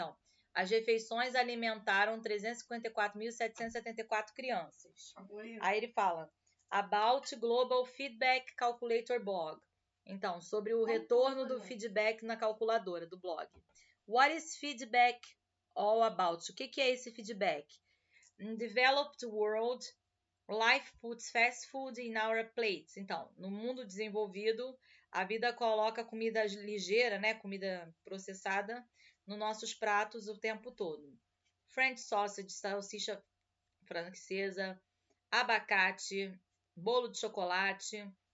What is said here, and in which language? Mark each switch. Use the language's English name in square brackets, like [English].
[Portuguese] Então, as refeições alimentaram 354.774 crianças. Aí ele fala, [English] about Global Feedback Calculator blog. [Portuguese] Então, sobre o retorno do feedback na calculadora do blog. [English] What is feedback all about? [Portuguese] O que é esse feedback? [English] In developed world, life puts fast food in our plates. [Portuguese] Então, no mundo desenvolvido, a vida coloca comida ligeira, né, comida processada, nos nossos pratos o tempo todo. [English] French sausage, [Portuguese] salsicha francesa, abacate, bolo de chocolate.